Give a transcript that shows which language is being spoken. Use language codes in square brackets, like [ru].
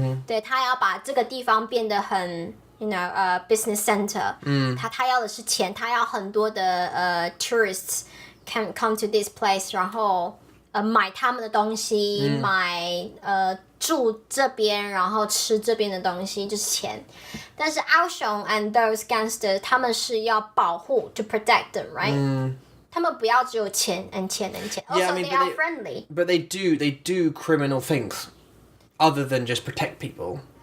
[zh] 对，他要把这个地方变得很 business center。他要的是钱，他要很多的 [en] tourists can come to this place， [zh] 然后买他们的东西，买住这边，然后吃这边的东西，就是钱。但是 [en] Aoshong and those gangsters [zh] 他们是要保护 [en] to protect them, right? [zh] 他们不要只有钱 and 钱 and 钱。 [en] Also, they are friendly. But they do criminal things, other than just protect people.